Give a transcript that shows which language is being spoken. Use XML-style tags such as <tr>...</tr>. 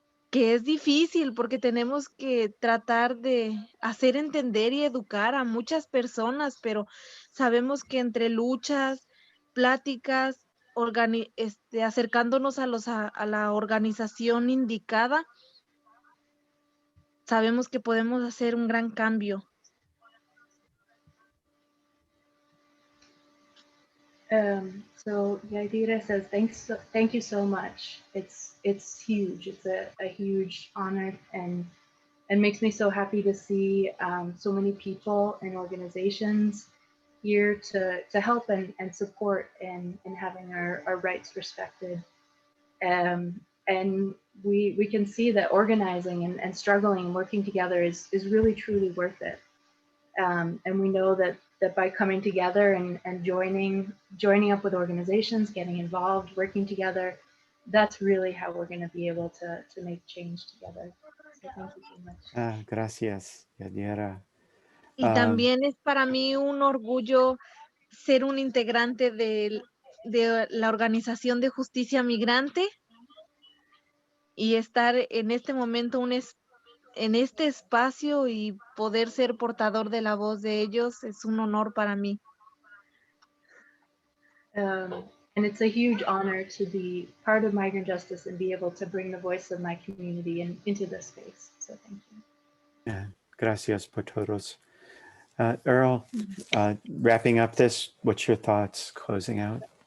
<es>que es difícil porque tenemos que tratar de hacer entender y educar a muchas personas, pero sabemos que entre luchas, pláticas, acercándonos a la organización indicada, sabemos que podemos hacer un gran cambio.</es> <en>So Yadira says, thank you so much. It's huge. It's a huge honor, and makes me so happy to see so many people and organizations here to help and support in having our rights respected. And we can see that organizing and struggling and working together is really truly worth it. And we know that by coming together and joining up with organizations, getting involved, working together, that's really how we're going to be able to make change together. So thank you so much.</en> <es>Gracias, Yadira. Y también es para mí un orgullo ser un integrante de la Organización de Justicia Migrante y estar en este momento en este espacio y poder ser portador de la voz de ellos es un honor para mí.</es> <en>And it's a huge honor to be part of migrant justice and be able to bring the voice of my community into this space. So thank you.</en> <es>Yeah, gracias por todos.</es> <en>Earl, wrapping up this, what's your thoughts closing out?</en>